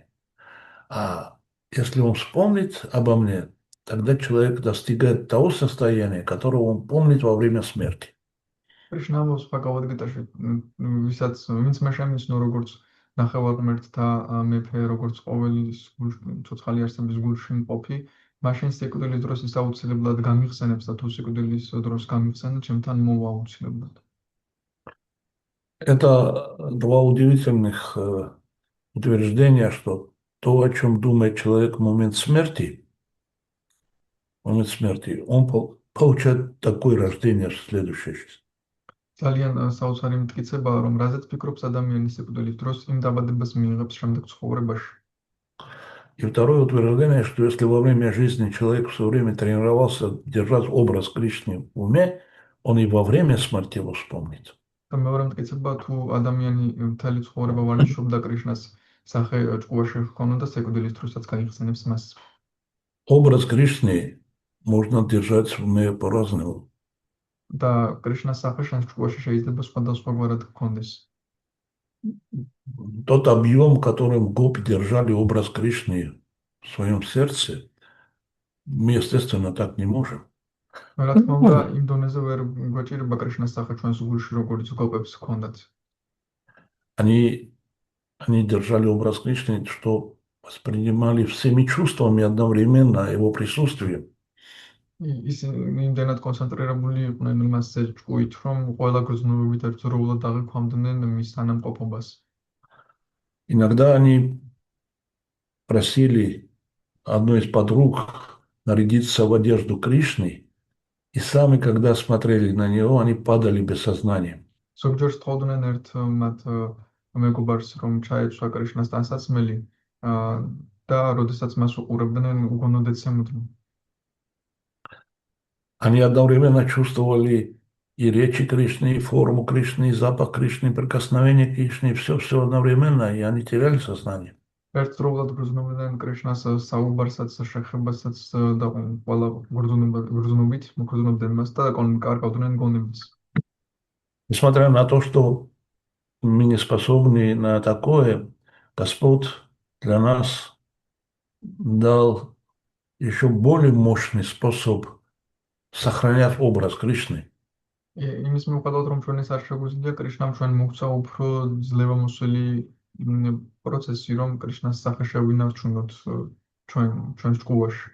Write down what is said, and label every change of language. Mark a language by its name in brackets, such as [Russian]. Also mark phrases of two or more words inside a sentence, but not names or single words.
[Russian] А если он вспомнит обо мне, тогда человек достигает того состояния, которого он помнит во время смерти. [Georgian] კრიშნა ამბობს ბჰაგავად-გიტაში, ვინც მე შემიცნო როგორც ნახევარმერთთა მეფე, როგორც ყოველი ცოცხალი არსების გულში მყოფი, მაშინ სიკვდილის დროს ის აუცილებლად გამიხსენებს და თუ სიკვდილის დროს გამიხსენებს, ჩემთან მოვა აუცილებლად. [Russian] Это два удивительных утверждения, что то, о чем думает человек в момент смерти, он получает такое рождение в следующей жизни. [Georgian] ძალიან საოცარი მტკიცებაა, რომ რაზეც ფიქრობს ადამიანი სიკვდილის დროს, იმ დაბადებას მიიღებს შემდეგ ცხოვრებაში. [Russian] И второе утверждение, что если во время жизни человек все время тренировался держать образ Кришны в уме, он и во время смерти его вспомнит. [Georgian] და მეორე მტკიცება, თუ ადამიანი მთელი ცხოვრება ვარჯიშობდა კრიშნას სახე ჭკუაში ჰქონოდა, სიკვდილის დროსაც გაიხსენებს მას. [Russian] Образ Кришны можно держать в уме по-разному. [Georgian] და კრიშნას სახე შენ ჭკუაში შეიძლება სხვადასხვაგვარად ჰქონდეს. [Russian] Тот объем, которым гопи держали образ Кришны в своем сердце, мы, естественно, так не можем. [Georgian] რა თქმა უნდა, იმ დონეზე ვერ გვეჭირება კრიშნას სახე ჩვენს გულში, როგორც გოპებს ჰქონდათ. [Russian] Они держали образ Кришны, что воспринимали всеми чувствами одновременно его присутствие. [Georgian] ისინი იმდენად კონცენტრირებული იყვნენ მასზე ჭკუით, რომ ყველა გრძნობებით ერთდროულად აღიქვამდნენ მის თანამყოფობას. [Russian] Иногда они просили одну из подруг нарядиться в одежду Кришны, и сами, когда смотрели на него, они падали без сознания. [Georgian] ზოგჯერ სთხოვდნენ ერთ მათ მეგობარს, რომ ჩაეცვა კრიშნას ტანსაცმელი და როდესაც მას უყურებდნენ, უგონოდ ეცემოდნენ. [Russian] Они одновременно чувствовали и речи Кришны, и форму Кришны, и запах Кришны, и прикосновение Кришны, все одновременно, и они теряли сознание. [Georgian] ერთდროულად გრძნობდნენ კრიშნას საუბარსაც, შეხებასაც და ყველა გრძნობით მოგრძნობდნენ მას და კარგავდნენ გონებას. [Russian] Несмотря на то, что мы не способны на такое, Господь для нас дал еще более мощный способ сохранять образ Кришны. [Georgian] იმის მიუხედავად, რომ ჩვენ ეს არ შეგვიძლია, კრიშნამ ჩვენ მოგცა უფრო ძლევამოსილი პროცესი, რომ კრიშნას სახე შევინარჩუნოთ ჩვენს ჭკუაში.